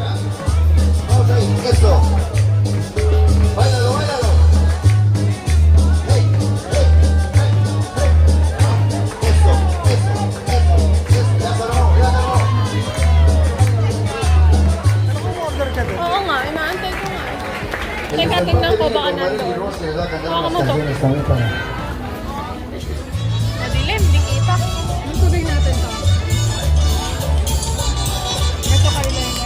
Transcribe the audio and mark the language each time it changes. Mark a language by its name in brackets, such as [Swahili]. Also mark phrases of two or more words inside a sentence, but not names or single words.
[Spanish] Eso. Báilalo, báilalo. Hey, hey, hey, hey. Eso, eso, eso, eso. Ya sonó, ya sonó. [Filipino] Oo nga, inaantay ko nga. Teka, tingnan ko baka nandun. Baka mo to. Madilim, di kita. Yung tubig natin to. Ito kayo na yun.